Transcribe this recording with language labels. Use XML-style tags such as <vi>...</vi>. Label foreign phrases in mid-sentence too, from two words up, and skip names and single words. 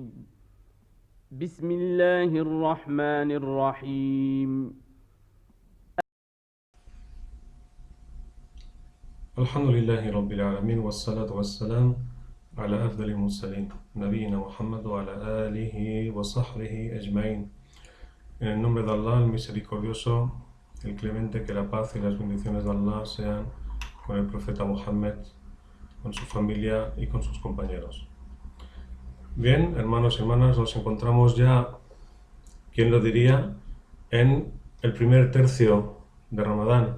<ar>بسم الله الرحمن الرحيم. الحمد لله رب العالمين والصلاة والسلام على أفضل المرسلين نبينا محمد وعلى آله وصحبه أجمعين.</ar> <es>En el nombre de Allah, el misericordioso, el clemente, que la paz y las bendiciones de Allah sean con el profeta Muhammad, con su familia y con sus compañeros. Bien, hermanos y hermanas, nos encontramos ya, ¿quién lo diría?, en el primer tercio de Ramadán.</es>